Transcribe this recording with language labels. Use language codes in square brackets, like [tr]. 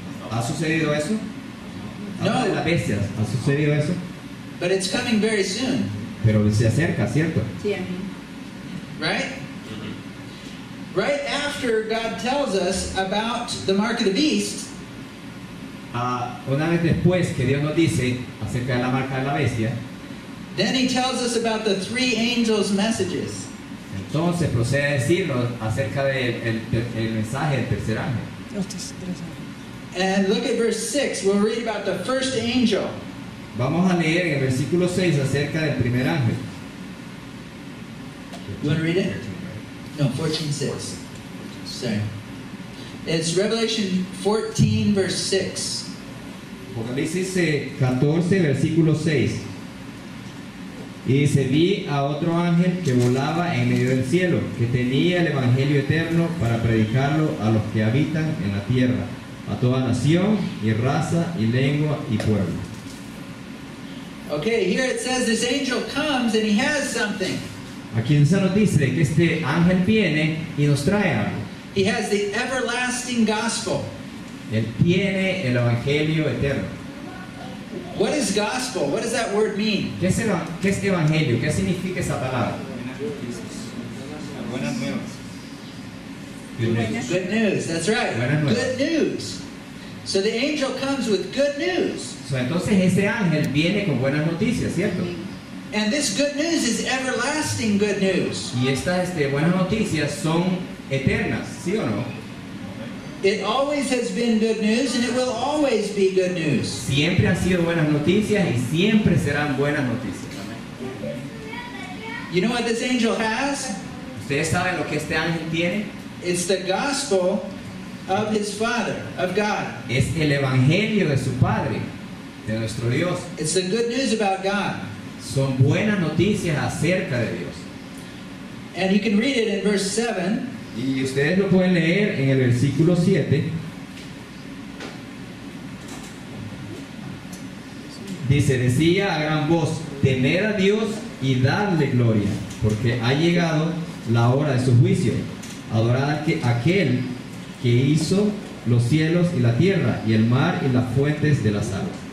[es] ¿Ha sucedido eso? No. Habla de las bestias. ¿Ha sucedido eso? [en] But it's coming very soon, [es] Pero se acerca, ¿cierto? Sí, amén. [en] right? Right after God tells us about the mark of the beast, [es] Una vez después que Dios nos dice acerca de la marca de la bestia, [en] then he tells us about the three angels' messages. [es] entonces procede a decirnos acerca del mensaje del tercer ángel. [en] And look at verse 6. We'll read about the first angel. [es] Vamos a leer en el versículo 6 acerca del primer ángel. [en] You want to read it? No, 14:6. Sorry. It's Revelation 14, verse 6. [es] Apocalipsis 14, versículo 6. Y dice, vi a otro ángel que volaba en medio del cielo, que tenía el evangelio eterno para predicarlo a los que habitan en la tierra, a toda nación y raza y lengua y pueblo. [en] Okay, here it says this angel comes and he has something. [es] Aquí se nos dice que este ángel viene y nos trae algo. [en] He has the everlasting gospel. [es] Él tiene el evangelio eterno. [en] What is gospel? What does that word mean? [es] ¿Qué es evangelio? ¿Qué significa esa palabra? Buenas nuevas. [en] Good news. Good news, that's right. [es] Buenas nuevas. [en] Good news. So the angel comes with good news. [es] So, entonces ese ángel viene con buenas noticias, ¿cierto? [en] And this good news is everlasting good news. [es] Y estas buenas noticias son eternas, ¿sí o no? [en] It always has been good news and it will always be good news. [es] Siempre han sido buenas noticias y siempre serán buenas noticias. [en] You know what this angel has? [es] ¿Ustedes saben lo que este ángel tiene? [en] It's the gospel of his Father, of God. [es] Es el evangelio de su Padre, de nuestro Dios. [en] It's the good news about God. [es] Son buenas noticias acerca de Dios. [en] And you can read it in verse 7. [es] Y ustedes lo pueden leer en el versículo 7. Dice, decía a gran voz, temed a Dios y dadle gloria, porque ha llegado la hora de su juicio. Adorad a aquel que hizo los cielos y la tierra, y el mar y las fuentes de las aguas.